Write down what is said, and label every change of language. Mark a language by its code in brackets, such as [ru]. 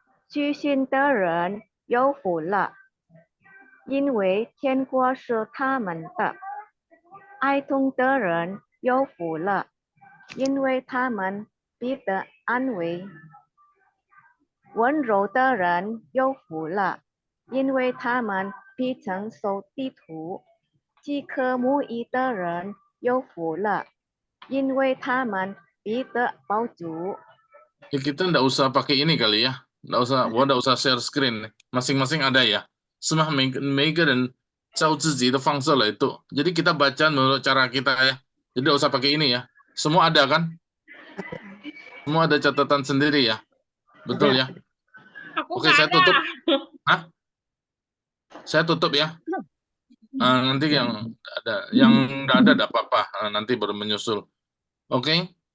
[zh] 虚心的人有福了，因为天国是他们的；哀痛的人有福了，因为他们必得安慰；温柔的人有福了，因为他们必承受地土；饥渴慕义的人有福了，因为他们必得饱足。 [id] Kita nggak usah pakai ini kali ya. Nggak usah share screen. Masing-masing ada ya. Semua [zh] 每个人照自己的方式来 [id] itu. Jadi kita baca menurut cara kita ya. Jadi nggak usah pakai ini ya. Semua ada kan? Semua ada catatan sendiri ya. Betul ya? Oke, saya tutup. Hah? Saya tutup ya. Nanti yang nggak ada enggak apa-apa. Nanti baru menyusul. Oke?